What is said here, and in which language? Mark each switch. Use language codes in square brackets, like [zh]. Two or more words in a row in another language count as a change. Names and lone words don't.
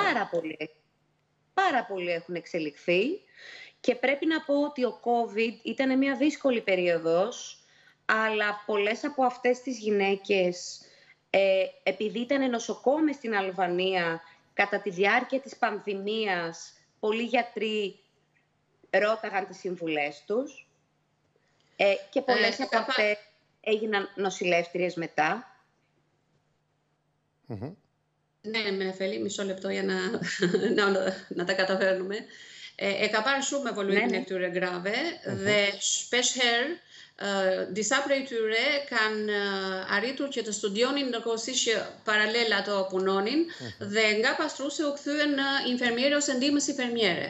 [el] Πάρα πολύ έχουν εξελιχθεί και πρέπει να πω ότι ο COVID ήταν μια δύσκολη περίοδος, αλλά πολλές από αυτές τις γυναίκες, επειδή ήταν νοσοκόμες στην Αλβανία κατά τη διάρκεια της πανδημίας, πολλοί γιατροί ρώταγαν τις συμβουλές τους και πολλές από αυτές έγιναν νοσηλεύτριες μετά. Ναι, με Νεφέλη, μισό λεπτό για να τα καταφέρνουμε. [sq] Ka parë shumë evoluimin e këtyre grave dhe shpesh herë disa prej tyre kanë arritur që të studionin ndërkohësisht që paralel ato punonin dhe nga pastruese u kthyen në infermiere ose ndihmës infermiere.